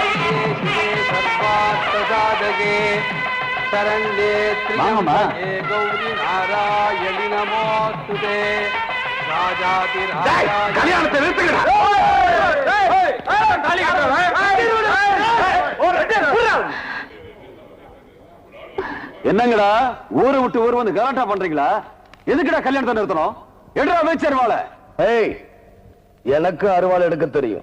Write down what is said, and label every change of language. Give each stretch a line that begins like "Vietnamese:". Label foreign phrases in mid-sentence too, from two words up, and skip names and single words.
Sanskrit: शिवे सर्वार्थसाधके शरण्ये त्र्यम्बके गौरी नारायणि नमोस्तुते राजाधिराजाय
Tamil: கல்யாணத்தை நிறுத்துங்க. என்னங்கடா ஊரை விட்டு ஊர் வந்து கலாட்டா பண்றீங்களா? எதுக்குடா கல்யாணத்தை நிறுத்தணும்? எடுறா அமைச்சர் வாழ. ஏய், எனக்கு அருவாள் எடுக்க தெரியும்.